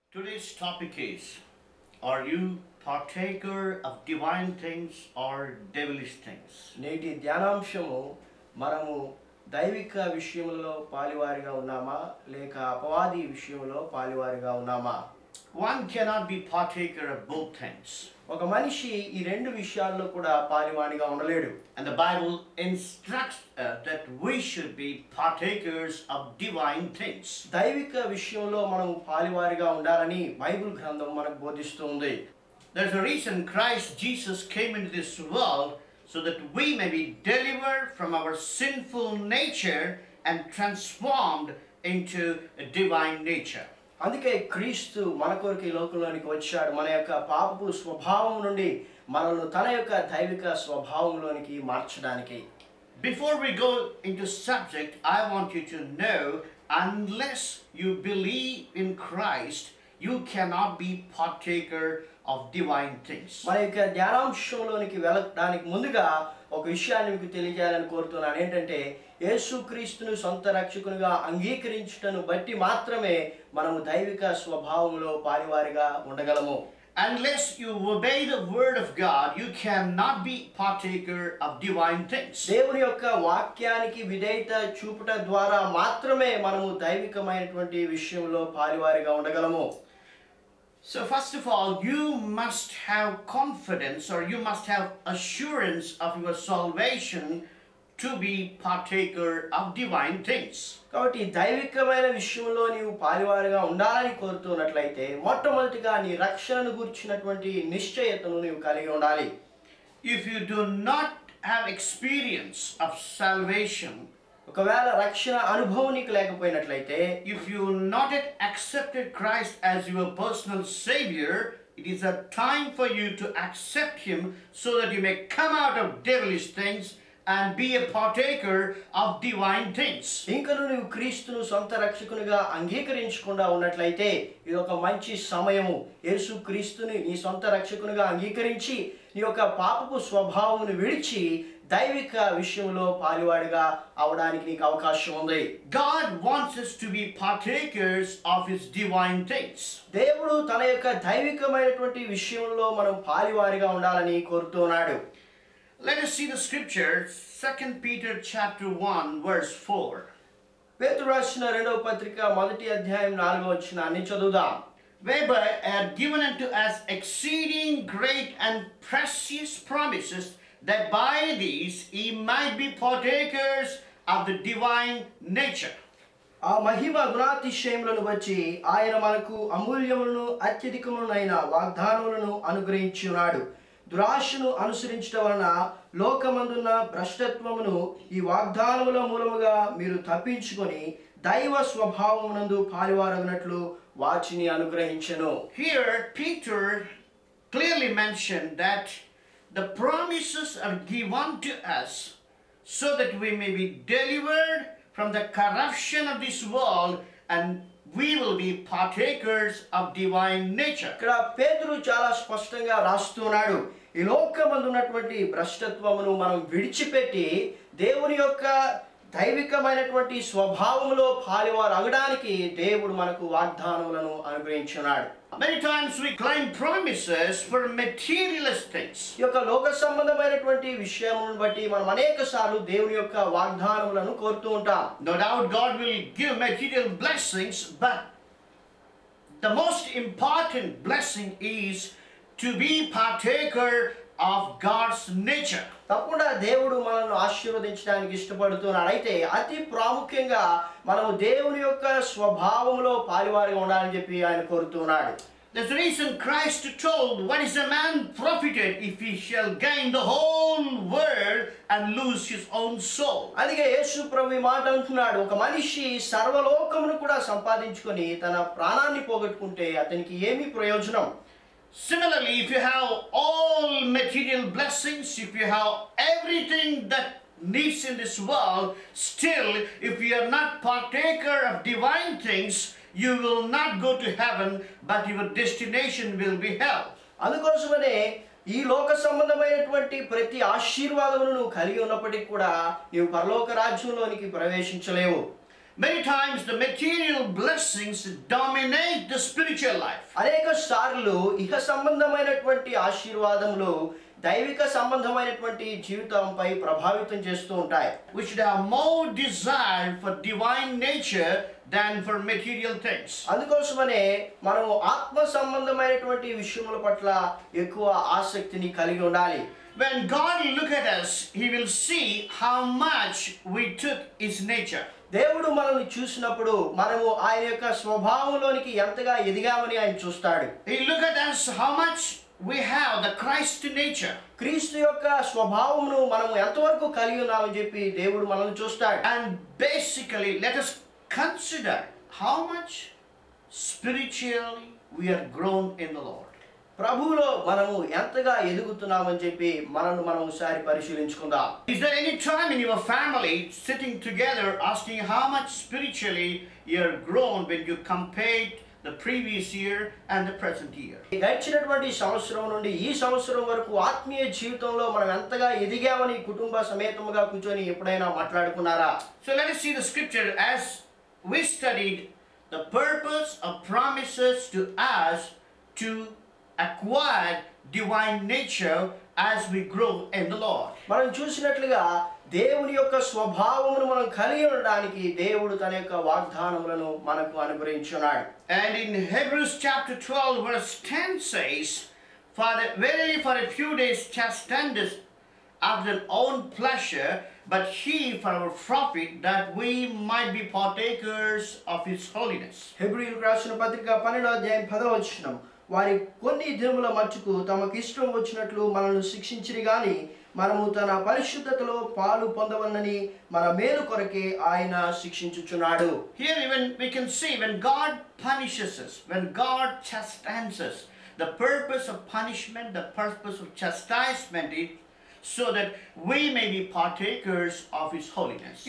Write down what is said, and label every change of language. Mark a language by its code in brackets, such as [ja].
[en] Today's topic is: Are you partaker of divine things or devilish things? [te] నేటి ధ్యానాంశము మనము దైవిక విషయములలో పాలివారిగా ఉన్నామా లేక అపవాది విషయంలో పాలివారిగా ఉన్నామా? [en] One cannot be partaker of both things. [te] ఒక మనిషి ఈ రెండు విషయాల్లో కూడా పాలివాడిగా ఉండలేడు. [en] And the Bible instructs that we should be partakers of divine things. [te] దైవిక విషయంలో మనం పాలివారిగా ఉండాలని బైబిల్ గ్రంథం మనకు బోధిస్తుంది. [en] There's a reason Christ Jesus came into this world so that we may be delivered from our sinful nature and transformed into a divine nature. [te] అందుకే క్రీస్తు మన కొరకు ఈ లోకంలోనికి వచ్చాడు. మన యొక్క పాపపు స్వభావం నుండి మనల్ని తన యొక్క దైవిక స్వభావంలోనికి మార్చడానికి. [en] Before we go into subject, I want you to know, unless you believe in Christ, you cannot be partaker of divine things. [te] మన యొక్క ధ్యానాంశంలోనికి వెళ్ళడానికి ముందుగా ఒక విషయాన్ని మీకు తెలియజేయాలని కోరుతున్నాను. ఏంటంటే యేసుక్రీస్తును సొంత రక్షకునిగా అంగీకరించుటను బట్టి మాత్రమే మనము దైవిక స్వభావంలో పాలివారిగా ఉండగలము. [en] Unless you obey the word of God, you cannot be partaker of divine things. [te] దేవుని యొక్క వాక్యానికి విధేయత చూపుట ద్వారా మాత్రమే మనము దైవికమైనటువంటి విషయంలో పాలివారిగా ఉండగలము. [en] So first of all, you must have confidence, or you must have assurance of your salvation to be partaker of divine things. [te] కాబట్టి దైవికమైన విషయంలో నీవు పాలివారిగా ఉండాలని కోరుతున్నట్లయితే మొట్టమొదటిగా నీ రక్షణను గురించినటువంటి నిశ్చయతను నీవు కలిగి ఉండాలి. [en] If you do not have experience of salvation, [te] ఒకవేళ రక్షణ అనుభవం నీకు లేకపోయినట్లయితే, [en] if you not yet accepted Christ as your personal savior, it is a time for you to accept him so that you may come out of devilish things and be a partaker of divine things. [te] ఇంకను నీవు క్రీస్తును సొంత రక్షకునిగా అంగీకరించకుండా ఉన్నట్లయితే ఇది ఒక మంచి సమయము. యేసు క్రీస్తుని నీ సొంత రక్షకునిగా అంగీకరించి నీ యొక్క పాపపు స్వభావమును విడిచి దైవిక విషయంలో పాలివాడిగా అవడానికి నీకు అవకాశం ఉంది. [en] God wants us to be partakers of his divine things. [te] దేవుడు తన యొక్క దైవికమైనటువంటి విషయంలో మనం పాలివారిగా ఉండాలని కోరుతున్నాడు. [en] Let us see the scripture, 2 Peter chapter 1 verse 4. [te] పేతురు రాసిన రెండవ పత్రిక మొదటి అధ్యాయం 4వ వచనాన్ని చదువుదాం. [en] Whereby are given unto us exceeding great and precious promises, that by these ye might be partakers of the divine nature. [te] ఆ మహిమ గుణాతిశయములను వచ్చి ఆయన మనకు అమూల్యములను అత్యధికములైన వాగ్దానములను అనుగ్రహించి ఉన్నాడు. దురాశను అనుసరించడం వలన లోకమందున్న భ్రష్టత్వమును ఈ వాగ్దానముల మూలముగా మీరు తప్పించుకొని దైవ స్వభావమునందు పాలివారగినట్లు వాటిని అనుగ్రహించెను. [en] Here Peter clearly mentioned that the promises are given to us so that we may be delivered from the corruption of this world and we will be partakers of divine nature. [te] ఇక్కడ పేతురు చాలా స్పష్టంగా రాస్తున్నాడు, ఈ లోకమందు ఉన్నటువంటి భ్రష్టత్వమును మనం విడిచిపెట్టి దేవుని యొక్క దైవికమైనటువంటి స్వభావములో పాలివారు అగడానికి దేవుడు మనకు వాగ్దానములను అనుగ్రహించున్నాడు. [en] Many times we claim promises for materialist things. [te] ఈ యొక్క లోక సంబంధమైనటువంటి విషయములను బట్టి మనం అనేక సార్లు దేవుని యొక్క వాగ్దానములను కోరుతూ ఉంటాం. [en] No doubt God will give material blessings, but the most important blessing is to be partaker of God's nature. [te] తప్పకుండా దేవుడు మనల్ని ఆశీర్వదించడానికి ఇష్టపడుతున్నాడు. అయితే అతి ప్రాముఖ్యంగా మనం దేవుని యొక్క స్వభావంలో పాలివారిగా ఉండాలని చెప్పి ఆయన కోరుతున్నాడు. [en] That's the reason Christ told, what is a man profited if he shall gain the whole world and lose his own soul? [te] అందుకే యేసు ప్రభు ఈ మాట అంటున్నాడు, ఒక మనిషి సర్వలోకమును కూడా సంపాదించుకొని తన ప్రాణాన్ని పోగొట్టుకుంటే అతనికి ఏమి ప్రయోజనం? [en] Similarly, if you have all material blessings, if you have everything that needs in this world, still if you are not partaker of divine things, you will not go to heaven, but your destination will be hell. [te] అందుకోసమనే ఈ లోక సంబంధమైనటువంటి ప్రతి ఆశీర్వాదమును నువ్వు కలిగి ఉన్నప్పటికీ కూడా నీవు పరలోక రాజ్యంలోనికి ప్రవేశించలేవు. [en] Many times the material blessings dominate the spiritual life. [te] అనేక సార్లు ఇహ సంబంధమైనటువంటి ఆశీర్వాదములు దైవిక సంబంధమైనటువంటి జీవితంపై ప్రభావితం చేస్తూ ఉంటాయి. [en] We should have more desire for divine nature than for material things. [te] అందుకోసమనే మనం ఆత్మ సంబంధమైనటువంటి విషయముల పట్ల ఎక్కువ ఆసక్తిని కలిగి ఉండాలి. [en] When God look at us, He will see how much we took His nature. [te] దేవుడు మనల్ని చూసినప్పుడు మనము ఆయన యొక్క స్వభావంలోనికి ఎంతగా ఎదిగామని ఆయన చూస్తాడు. [en] He look at us how much we have the Christ nature. [te] క్రీస్తు యొక్క స్వభావమును మనం ఎంతవరకు కలిగి ఉన్నామని చెప్పి దేవుడు మనల్ని చూస్తాడు. [en] And basically, let us consider how much spiritually we are grown in the Lord. [te] ప్రభువులో మనము ఎంతగా ఎదుగుతున్నామని చెప్పి మనం ఒకసారి పరిశీలించుకుందాం. [en] Is there any time in your family sitting together asking how much spiritually you are grown when you compare the previous year and the present year? [te] గడిచినటువంటి సంవత్సరం నుండి ఈ సంవత్సరం వరకు ఆత్మీయ జీవితంలో మనం ఎంతగా ఎదిగామని కుటుంబ సమేతముగా కూర్చొని ఎప్పుడైనా మాట్లాడుకున్నారా? [en] So let us see the scripture as we studied the purpose of promises to us to acquire divine nature as we grow in the Lord. [te] మనం చూసినట్లుగా దేవుని యొక్క స్వభావమును మనం కలిగి ఉండడానికి దేవుడు తన యొక్క వాగ్దానములను మనకు అనుగ్రహించున్నాడు. [en] And in Hebrews chapter 12 verse 10 says, verily for a few days chasteneth after their own pleasure, but he for our profit, that we might be partakers of his holiness. [te] హెబ్రీయులకు రాసిన పత్రిక 12వ అధ్యాయం 10వ వచనం, వారి కొన్ని దినముల మట్టుకు తమకు ఇష్టం వచ్చినట్లు మనల్ని శిక్షించిరి గాని మనము తన పరిశుద్ధతలో పాలు పొందవలనని మన మేలు కొరకే ఆయన శిక్షించుచున్నాడు. [en] Here even we can see when God punishes us, when God chastises us, the purpose of punishment, the purpose of chastisement is so that we may be partakers of his holiness.